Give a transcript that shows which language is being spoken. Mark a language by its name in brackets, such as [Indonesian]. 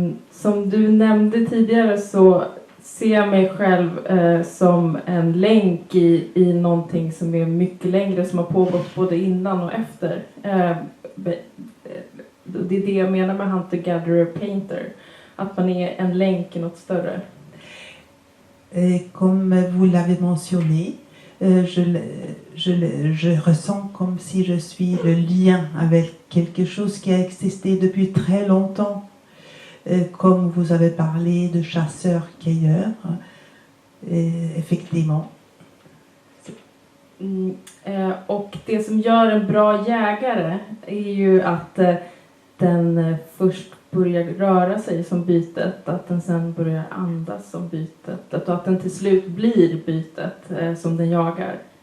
[Swedish] Som du nämnde tidigare så ser jag mig själv som en länk i någonting som är mycket längre, som har pågått både innan och efter. Det är det jag menar med hunter-gatherer-painter. Att man är en länk i något större. [French] Comme vous l'avez mentionné, je ressens comme si je suis le lien avec quelque chose qui a existé depuis très longtemps. Comme vous avez parlé de chasseurs-cueilleurs, effectivement. [Swedish] Och det som gör en bra jägare är ju att den först börjar röra sig som bytet, att den sen börjar andas som bytet, att den till slut blir bytet som den jagar.